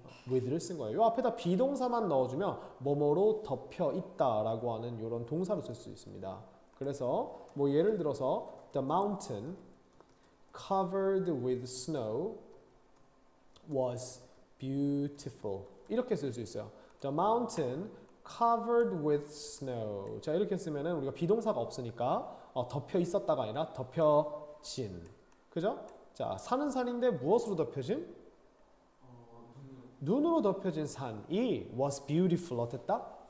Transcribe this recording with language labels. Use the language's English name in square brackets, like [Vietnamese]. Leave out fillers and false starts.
[Korean] with를 쓴 거예요. 이 앞에다 비동사만 넣어주면 뭐뭐로 덮여 있다라고 하는 이런 동사로 쓸 수 있습니다. 그래서 뭐 예를 들어서 [English] the mountain covered with snow was beautiful [Korean] 이렇게 쓸 수 있어요. [English] The mountain covered with snow. [Korean] 자, 이렇게 쓰면은 우리가 비동사가 없으니까 덮여 있었다가 아니라 덮여진. 그죠? 자, 산은 산인데 무엇으로 덮여진? 눈으로 덮여진 산이 [English] was beautiful. [Korean] 어땠다?